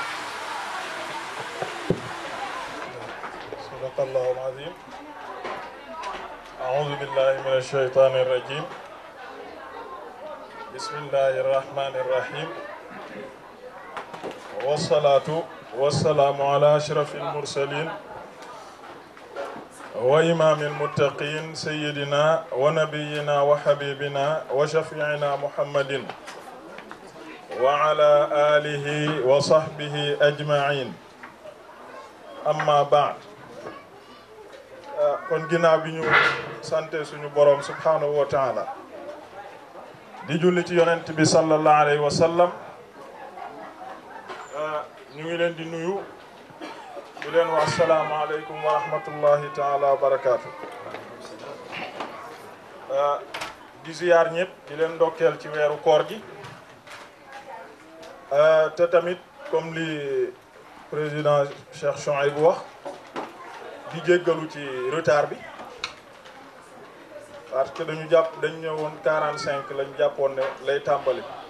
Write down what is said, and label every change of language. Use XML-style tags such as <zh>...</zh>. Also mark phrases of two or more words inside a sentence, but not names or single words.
<ar>صدق الله العظيم أعوذ بالله من الشيطان الرجيم بسم الله الرحمن الرحيم والصلاة والسلام على أشرف المرسلين وإمام المتقين سيدنا ونبينا وحبيبنا وشفيعنا محمد وعلى آله وصحبه أجمعين أما بعد</ar> <wo>kon ginnaaw bi ñu sante suñu borom</wo> <ar>سبحانه وتعالى</ar> <wo>di julli ci yonent bi</wo> <ar>صلى الله عليه وسلم</ar> <wo>ñu ngi leen di nuyu di leen wax</wo> <ar>السلام عليكم ورحمة الله تعالى وبركاته</ar> <wo>di ziyaar ñëpp di leen ndokkeel ci weeru koor gi te tamit comme li président Cheikh Chouaïb wax di jéggalu ci retard bi</wo> <fr>parce que</fr> <wo>dañu ñëwoon 45 lañ jàppoon ne lay tàmbali</wo>